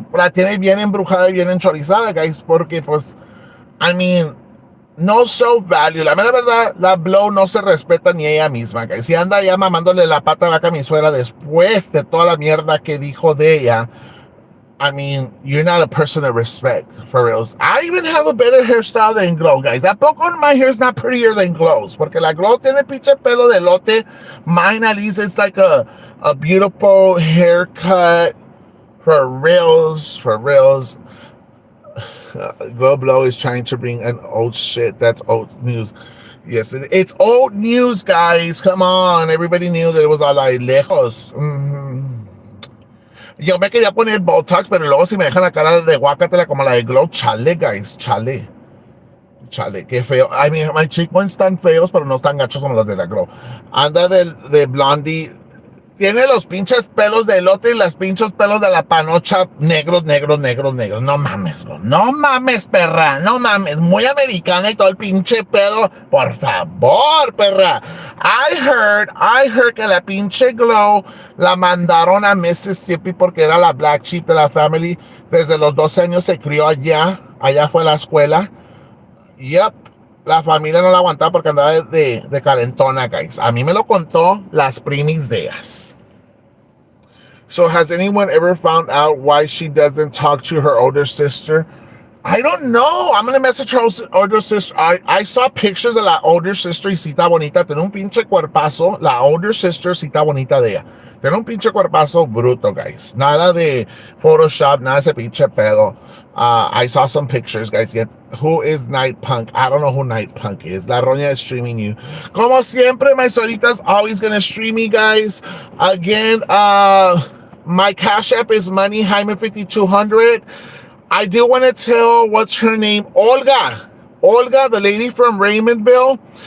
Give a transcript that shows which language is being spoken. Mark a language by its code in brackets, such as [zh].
[es] La tiene bien embrujada y bien enchorizada, guys, porque pues... [en] I mean, no self-value. [es] La mera verdad, la Blow no se respeta ni ella misma, guys. Si anda ya mamándole la pata vaca a mi suegra después de toda la mierda que dijo de ella, [en] I mean, you're not a person of respect, for reals. I even have a better hairstyle than Glow, guys. [es] ¿A poco [en] my hair's not prettier than Glow's? [es] Porque la Glow tiene pinche pelo de lote. [en] Mine, at least, it's like a beautiful haircut. For reals, for reals. Glow Blow is trying to bring an old shit. That's old news. Yes, it's old news, guys. Come on. Everybody knew that it was all like lejos. [es] Yo me quería poner Botox, pero luego si me dejan la cara de guacatela como la de Glow, chale, guys, chale. Chale, qué feo. [en] I mean, my cheekbones [es] están feos, pero no están gachos como los de la Glow. Anda de Blondie. Tiene los pinches pelos de elote y los pinches pelos de la panocha negros, negros, negros, negros. No mames, no mames, perra. No mames. Muy americana y todo el pinche pedo. Por favor, perra. [en] I heard [es] que la pinche Glow la mandaron a Mississippi porque era la black sheep de la family. Desde los 12 años se crió allá. Allá fue la escuela. Yep. La familia no la aguantaba porque andaba de calentona, guys. A mí me lo contó las primis deas. [en] So has anyone ever found out why she doesn't talk to her older sister? I don't know. I'm going to message her older sister. I saw pictures of la older sister [es] y cita bonita. Tiene un pinche cuerpazo. La [en] older sister, [es] cita bonita de ella. Tiene un pinche cuerpazo bruto, guys. Nada de Photoshop, nada de ese pinche pedo. [en] I saw some pictures, guys. Yet, who is Night Punk? I don't know who Night Punk is. La Roña is streaming you. [es] Como siempre, [en] my solita's always gonna stream me, guys. Again, my Cash App is Money Hyman 5200. I do want to tell what's her name, Olga, the lady from Raymondville.